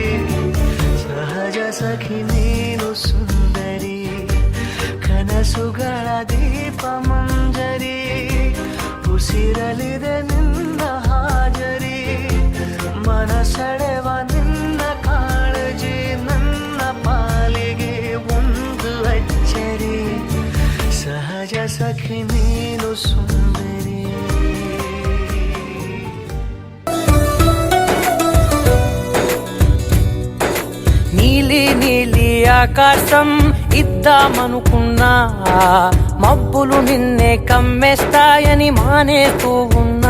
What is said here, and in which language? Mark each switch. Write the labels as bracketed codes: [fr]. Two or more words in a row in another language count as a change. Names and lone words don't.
[kn] ಸಹಜ ಸಖಿ ನೀನು ಸುಂದರಿ, ಕನಸುಗಳ ದೀಪ ಮಂಜರಿ, ಉಸಿರಲಿದೆ ನಿನ್ನ ಹಾಜರಿ, ಮನಸೆಳೆವ ನಿನ್ನ ಕಾಳಜಿ ನನ್ನ ಪಾಲಿಗೆ ಒಂದು ಅಚ್ಚರಿ. ಸಹಜ ಸಖಿ ನೀನು ಸುಂದರಿ. [te] నీలి నీలి ఆకాశం ఇద్దామనుకున్నా, మబ్బులు నిన్నే కమ్మేస్తాయని మానేస్తూ ఉన్నా.